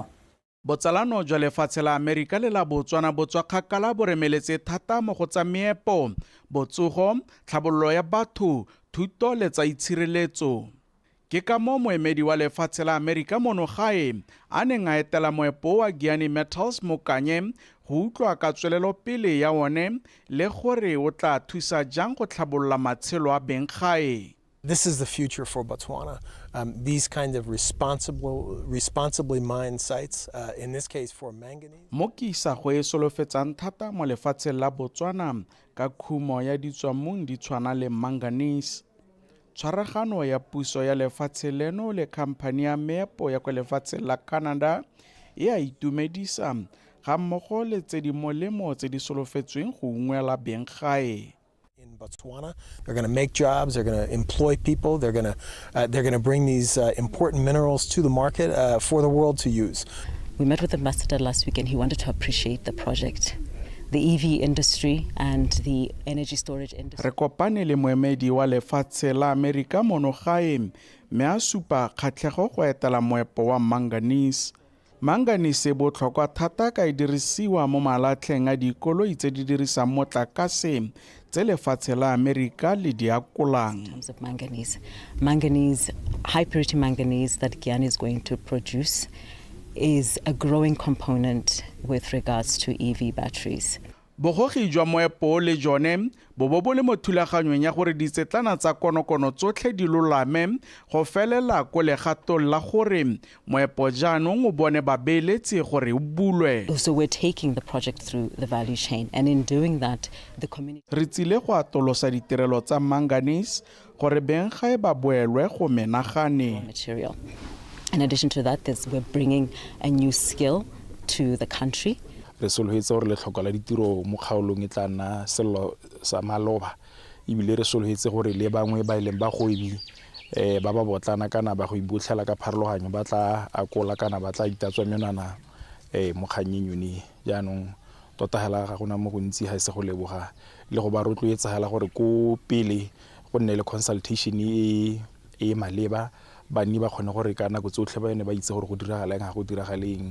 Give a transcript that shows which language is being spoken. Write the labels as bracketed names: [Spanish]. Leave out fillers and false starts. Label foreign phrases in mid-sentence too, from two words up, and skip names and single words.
[Tswana] Botsalano jwa lefatshe la Amerika le la Botswana botswa kgakala bo remeletse thata mo go tsa meepo, botsogo, tlhabololo ya batho, thuto le tsa itshireletso. Ke ka mo moemedi wa lefatshe la Amerika mono gae a neng a etela moepo wa Giyani Metals mo Kanye go utlwa ka tswelelo pele ya one le gore o tla thusa jang go tlhabolola matshelo a beng gae. [English] This is the future for Botswana. These kind of responsibly mined sites, in this case for manganese. [Tswana] Mo ke isago e solofetsang thata mo lefatsheng la Botswana ka khumo ya ditswamong di tshwana le manganese. Tshwaragano ya puso ya lefatshe leno le khamphani ya meepo ya kwa lefatsheng la Canada e a itumedisa ga mmogo le tse di molemo tse di solofetsweng go ungwela beng gae. [English] In Botswana, they're going to make jobs, they're going to employ people, they're going to bring these important minerals to the market for the world to use. We met with the ambassador last week and he wanted to appreciate the project, the EV industry and the energy storage industry. [Tswana] Re kopane le moemedi wa lefatshe la Amerika mono gae me a supa kgatlhego go etela moepo wa manganese. Manganese botlhokwa thata ka e dirisiwa mo malatlheng a dikoloi tse di dirisang motlakase tse lefatshe la Amerika le di akolang. [English] In terms of manganese, high purity manganese that Giyani is going to produce is a growing component with regards to EV batteries. [Tswana] Bogogi jwa moepo le jone bo le mo thulaganyong ya gore ditsetlana tsa konokono tsotlhe di lolame go felela ko legatong la gore moepo jaanong o bone babeeletsi gore o bulwe. [English] So we're taking the project through the value chain and in doing that the community [Tswana] re tsile go atolosa ditirelo tsa manganese gore beng gae ba boelwe go menagane [English] material. In addition to that, we're bringing a new skill to the country. [Tswana] Re sologetse gore letlhoko la ditiro mo kgaolong e tla nna selo sa maloba ebile re sologetse gore le bangwe ba ileng ba goebi ba ba botlana kana ba go ibotlhela ka pharologanyo ba tla akola kana ba tla itatswa menwana mo kganyeng yone jaanong tota hela ga gona mo gontsi ha se go leboga le go ba rotloetsa hela gore ko pele go nne le consultation e maleba bani ba kgone gore ka nako tsotlhe ba ene ba itse gore go diragalang ga go diragaleng.